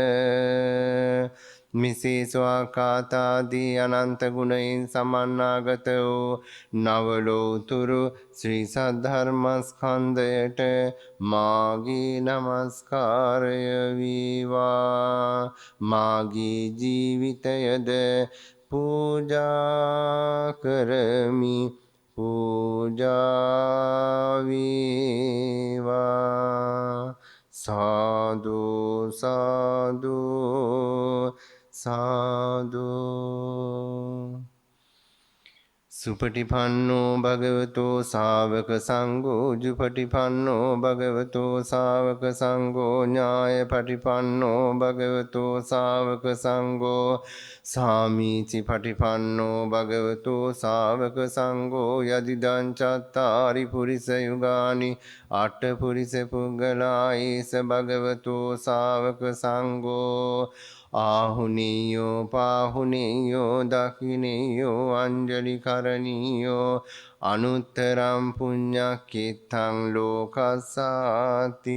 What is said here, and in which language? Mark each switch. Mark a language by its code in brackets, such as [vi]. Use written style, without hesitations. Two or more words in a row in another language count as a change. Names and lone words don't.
[si] මිසේ ස්වාකාතාදී අනන්ත ගුණයෙන් සමන්නාගත වූ නවලෝතුරු ශ්‍රී සද්ධර්මස්කන්ධයට මාගේ නමස්කාරය වේවා. මාගේ ජීවිතයද පූජා කරමි, පූජා වේවා. සාදු සාදු සාදු. [pi] සුපටිපන්නෝ භගවතෝ ශාවක සංඝෝ ජුපටිපන්නෝ භගවතෝ ශාවක සංඝෝ ඥායපටිපන්නෝ භගවතෝ ශාවක සංඝෝ සාමීචි පටිපන්නෝ භගවතෝ ශාවක සංඝෝ යදිදං චත්තාරි පුරිස යුගානි අට පුරිස පුග්ගලායේස භගවතෝ ශාවක සංඝෝ ආහුනීයෝ පාහුනීයෝ දකිනීයෝ අංජලි කරණීයෝ අනුත්තරම් පුඤ්ඤක්ඛිතං ලෝකස්සාති.